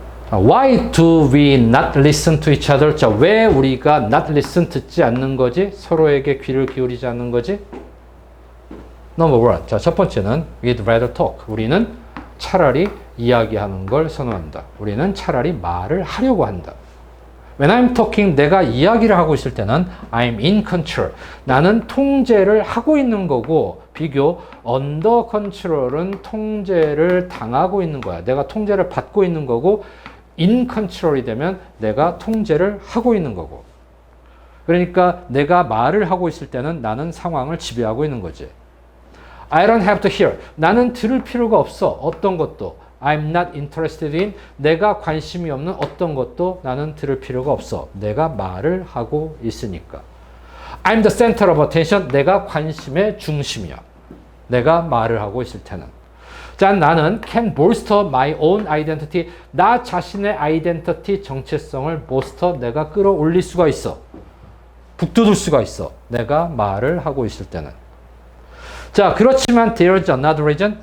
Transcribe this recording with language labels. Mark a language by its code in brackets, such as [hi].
[en] Why do we not listen to each other? [ko] 자, 왜 우리가 [en] not listen [ko] 듣지 않는 거지? 서로에게 귀를 기울이지 않는 거지? [en] Number one. [ko] 자, 첫 번째는 [en] we'd rather talk. [ko] 우리는 차라리 이야기하는 걸 선호한다. 우리는 차라리 말을 하려고 한다. [en] When I'm talking, [ko] 내가 이야기를 하고 있을 때는 [en] I'm in control. [ko] 나는 통제를 하고 있는 거고 비교 under control은 통제를 당하고 있는 거야. 내가 통제를 받고 있는 거고 in control이 되면 내가 통제를 하고 있는 거고. 그러니까 내가 말을 하고 있을 때는 나는 상황을 지배하고 있는 거지. [en] I don't have to hear. [ko] 나는 들을 필요가 없어. 어떤 것도. [en] I'm not interested in. [ko] 내가 관심이 없는 어떤 것도 나는 들을 필요가 없어. 내가 말을 하고 있으니까. [en] I'm the center of attention. [ko] 내가 관심의 중심이야. 내가 말을 하고 있을 때는. 자, 나는 [en] can bolster my own identity. [ko] 나 자신의 아이덴티티 정체성을 bolster 내가 끌어올릴 수가 있어. 북돋을 수가 있어. 내가 말을 하고 있을 때는. 자, 그렇지만 [en] there's another reason.